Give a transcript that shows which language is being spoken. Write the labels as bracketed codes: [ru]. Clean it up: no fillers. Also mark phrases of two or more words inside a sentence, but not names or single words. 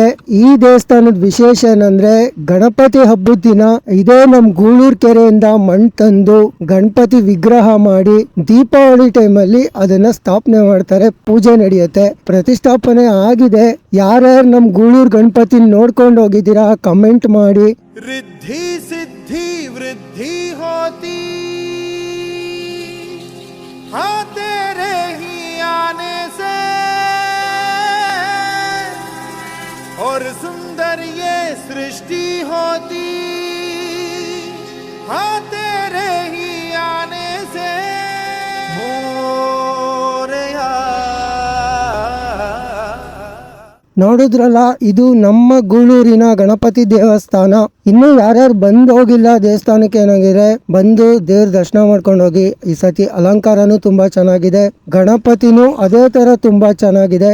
[kn] ಈ ದೇವಸ್ಥಾನದ ವಿಶೇಷ ಏನಂದ್ರೆ ಗಣಪತಿ ಹಬ್ಬದ ದಿನ ಇದೇ ನಮ್ ಗೂಳೂರ್ ಕೆರೆಯಿಂದ ಮಣ್ಣು ತಂದು ಗಣಪತಿ ವಿಗ್ರಹ ಮಾಡಿ ದೀಪಾವಳಿ ಟೈಮಲ್ಲಿ ಅದನ್ನ ಸ್ಥಾಪನೆ ಮಾಡ್ತಾರೆ. ಪೂಜೆ ನಡೆಯುತ್ತೆ. ಪ್ರತಿಷ್ಠಾಪನೆ ಆಗಿದೆ. ಯಾರ್ಯಾರು ನಮ್ ಗೂಳೂರ್ ಗಣಪತಿ ನೋಡ್ಕೊಂಡು ಹೋಗಿದ್ದೀರಾ ಕಮೆಂಟ್ ಮಾಡಿ. [hi] रिद्धि सिद्धि वृद्धि होती हाँ तेरे ही आने से और सुंदर ये सृष्टि होती हाँ तेरे ही आने से मोरया. [kn] ನೋಡಿದ್ರಲ್ಲ, ಇದು ನಮ್ಮ ಗೂಳೂರಿನ ಗಣಪತಿ ದೇವಸ್ಥಾನ. ಇನ್ನು ಯಾರ್ಯಾರು ಬಂದು ಹೋಗಿಲ್ಲ ದೇವಸ್ಥಾನಕ್ಕೆ ಏನಾಗಿದೆ ಬಂದು ದೇವ್ರ ದರ್ಶನ ಮಾಡ್ಕೊಂಡು ಹೋಗಿ. ಈ ಸತಿ ಅಲಂಕಾರನು ತುಂಬಾ ಚೆನ್ನಾಗಿದೆ. ಗಣಪತಿನೂ ಅದೇ ತರ ತುಂಬಾ ಚೆನ್ನಾಗಿದೆ.